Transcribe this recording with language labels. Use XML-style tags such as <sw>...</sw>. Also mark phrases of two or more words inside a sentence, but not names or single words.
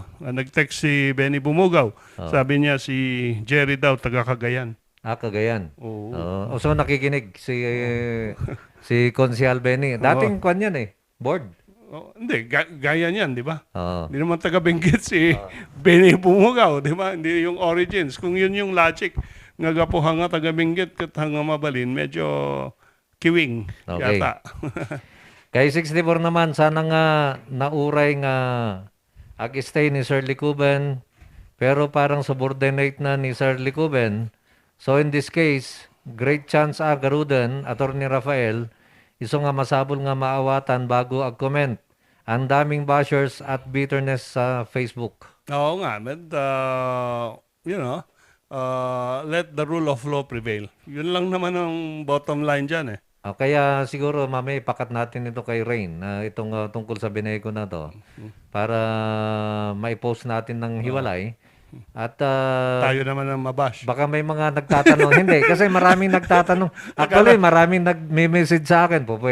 <tl>Nag-text si Benny Bumugaw. Sabi niya si Jerry daw, taga Cagayan. Cagayan. Oo. So nakikinig si Konsyal Benny. Dating kwan yan eh, board. Hindi, gaya niyan, di ba? Oo. Hindi naman taga-Benguet si Benny Bumugaw, di ba? Hindi yung origins. Kung yun yung logic,</tl> <ilo>nga gapuha nga taga-Benguet kat hanga mabalin, medyo kiwing yata.</ilo> <tl>Kay 64 naman, sana</tl> <ilo>nga nauray nga ag-stay</ilo> <tl>ni Sir Licuben, pero parang subordinate na ni Sir Licuben.</tl> <en>So in this case, great chance</en> <ilo>Garudan, Attorney Rafael, iso nga masabol nga maawatan bago ag-comment.</ilo> <tl>Ang daming bashers at bitterness sa Facebook. Oo nga,</tl> <en>but let the rule of law prevail.</en> <tl>Yun lang naman ang</tl> <en>bottom line</en> <tl>dyan eh. Kaya siguro mamaya ipakat natin ito kay Rain na itong tungkol sa Beneco na to para maipost natin ng hiwalay. At tayo naman ang mabash. Baka may mga nagtatanong. Hindi, kasi maraming nagtatanong. Actually, maraming nag-message sa akin po.</tl>